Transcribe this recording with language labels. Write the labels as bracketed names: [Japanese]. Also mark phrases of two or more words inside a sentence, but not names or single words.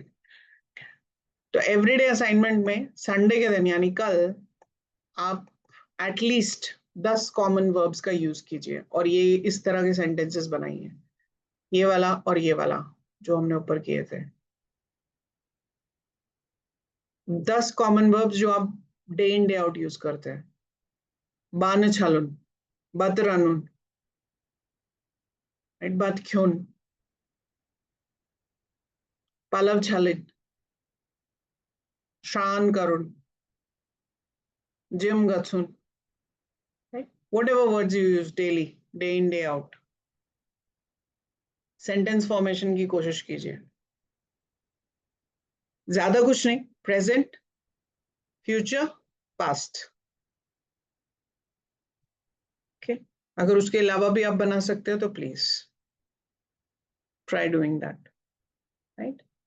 [Hindi] तो [English] everyday assignment [Hindi] में संडे के दिन यानी कल आप [English] at least 10 common verbs [Hindi] का यूज कीजिए और ये इस तरह के सेंटेंसेस बनाइए, ये वाला और ये वाला जो हमने ऊपर किए थे। [English] 10 common verbs [Hindi] जो आप [English] day in day out use [Hindi] करते हैं। [Kashmiri] बान छालुन, बत रानुन, बत ख्यून, पलव छालिन, शान करुन, जिम गथुन, [English] whatever words you use daily, day in day out. sentence formation [Hindi] की कोशिश कीजिए, ज्यादा कुछ नहीं, [English] present, future, past. [Hindi] ओके, अगर उसके अलावा भी आप बना सकते हो तो [English] please try doing that, right.